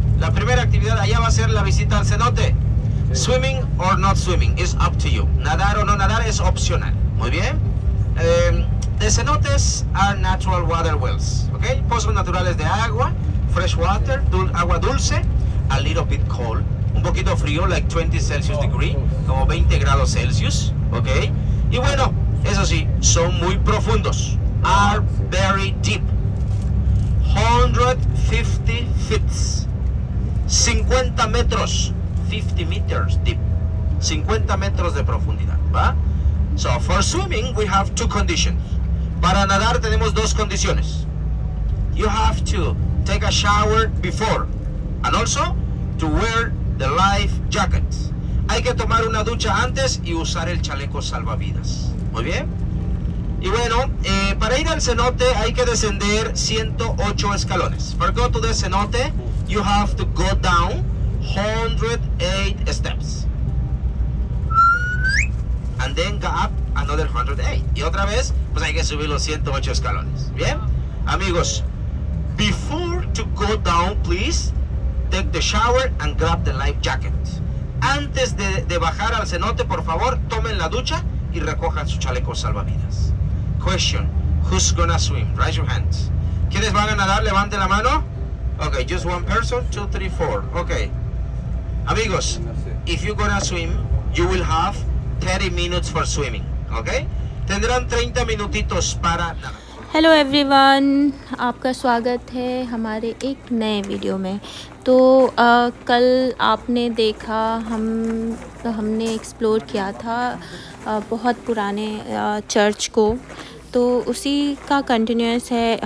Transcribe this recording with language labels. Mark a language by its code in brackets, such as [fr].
[es] La primera actividad allá va a ser la visita al cenote. [en] Swimming or not swimming is up to you. [es] Nadar o no nadar es opcional. Muy bien. [en] The cenotes are natural water wells, okay? [es] Pozos naturales de agua, [en] fresh water, [es] agua dulce, [en] a little bit cold, [es] un poquito frío, [en] like 20 Celsius degree, [es] como 20 grados Celsius, [en] okay? [es] Y bueno, eso sí, son muy profundos, [en] are very deep, 150 feet, [es] 50 metros, [en] 50 meters deep, [es] 50 metros de profundidad, ¿va? [en] So for swimming we have two conditions. [es] Para nadar tenemos dos condiciones. [en] You have to take a shower before and also to wear the life jacket. [es] Hay que tomar una ducha antes y usar el chaleco salvavidas. Muy bien. Y bueno, para ir al cenote hay que descender 108 escalones. [en] For go to the cenote, you have to go down 108 steps. And then go up another 108. [es] Y otra vez, pues hay que subir los 108 escalones. Bien, amigos, [en] before to go down, please take the shower and grab the life jacket. [es] Antes de bajar al cenote, por favor, tomen la ducha y recojan su chaleco salvavidas. [en] Question, who's gonna swim? Raise your hands. [es] ¿Quiénes van a nadar? Levanten la mano. [en] Okay, just one person, 2, 3, 4. Okay. [es] Amigos, [en] if you're gonna swim, you will have 30 minutes for swimming, okay? [es] Tendrán 30 minutitos para nadar. [hi] Hello everyone, आपका स्वागत है हमारे एक नए video में। तो कल आपने देखा हमने एक्सप्लोर किया था बहुत पुराने चर्च को, तो उसी का कंटिन्यूस है।